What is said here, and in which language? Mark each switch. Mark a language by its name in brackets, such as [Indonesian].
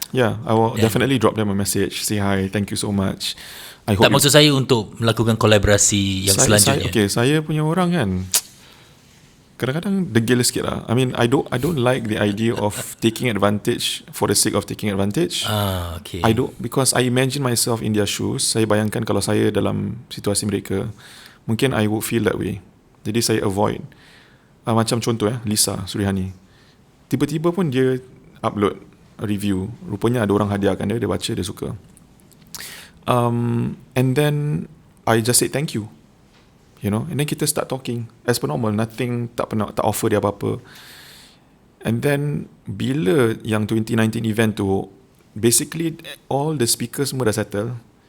[English] Yeah, I will definitely drop them a message, say hi, thank you so much. I hope [Malay] tak maksud saya untuk melakukan kolaborasi yang selanjutnya. Saya punya orang kan kadang-kadang degil sikit lah. [English] I mean, I don't like the idea of taking advantage for the sake of taking advantage. Okay. I don't, because I imagine myself in their shoes. [Malay] Saya bayangkan kalau saya dalam situasi mereka, mungkin [English] I would feel that way. [Malay] Jadi saya avoid. Macam contoh Lisa Surihani. Tiba-tiba pun dia upload review. Rupanya ada orang hadiahkan dia baca, dia suka. [English] And then I just say thank you. And then kita start talking as per normal, nothing, [Malay] tak offer dia apa-apa. [English] And then [Malay] bila yang [English] 2019 event tu, basically all the speakers [Malay] semua dah [English] settle.